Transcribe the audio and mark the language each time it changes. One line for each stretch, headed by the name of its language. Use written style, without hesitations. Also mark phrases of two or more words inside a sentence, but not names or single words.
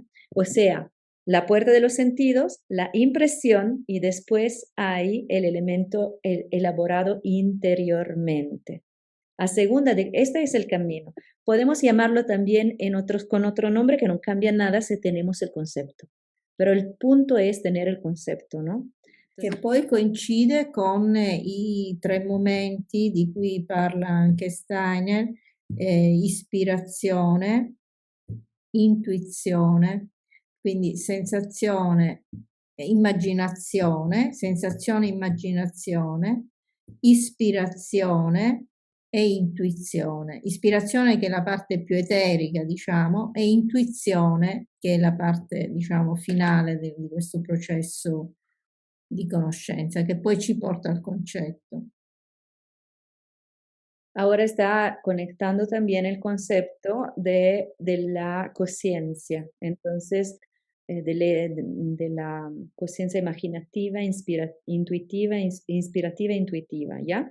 Spanish: O sea, la puerta de los sentidos, la impresión y después hay el elemento elaborado interiormente. A segunda de, este es el camino. Podemos llamarlo también con otro nombre que no cambia nada si tenemos el concepto.
Italian: Pero il punto è tenere il concepto, no? Che poi coincide con i 3 momenti di cui parla anche Steiner, ispirazione, intuizione, quindi sensazione, immaginazione, ispirazione e intuizione. Ispirazione che è la parte più eterica, diciamo, e intuizione che è la parte, diciamo, finale di questo processo di conoscenza, che poi ci porta al concetto.
Spanish: Ahora está conectando también el concepto de la conciencia. Entonces, de la conciencia imaginativa, intuitiva, inspirativa e intuitiva, ¿ya?